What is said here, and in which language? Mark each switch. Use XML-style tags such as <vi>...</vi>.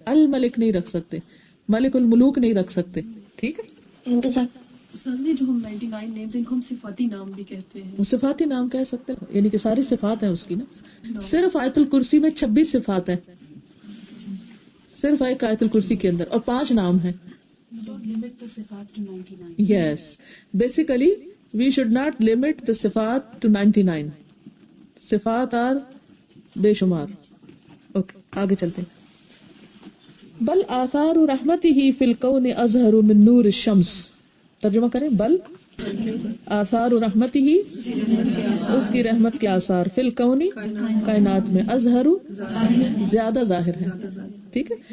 <ur>الملک نہیں رکھ سکتے، ملک الملوک نہیں رکھ سکتے. ٹھیک ہے. جو ہم 99 نیمز ان کو ہم صفاتی نام بھی کہتے ہیں. صفاتی نام کہہ سکتے ہیں، یعنی کہ ساری صفات ہیں اس کی نا. صرف آیت الکرسی میں 26 صفات ہیں، صرف ایک آیت الکرسی کے اندر، اور 5 نام ہیں.</ur> <en>limit the sifat to 99. Yes, basically we should not limit the sifat to 99.</en> <ur>صفات are بے شمار. اوکے آگے چلتے ہیں.</ur> <ar>بل آثار رحمتہ فی الکون اظہر من نور الشمس.</ar> <ur>ترجمہ کریں. بل آثار رحمتہ، اس کی رحمت کے آثار، فی الکون کائنات میں، اظہر زیادہ ظاہر ہے. ٹھیک ہے.</ur>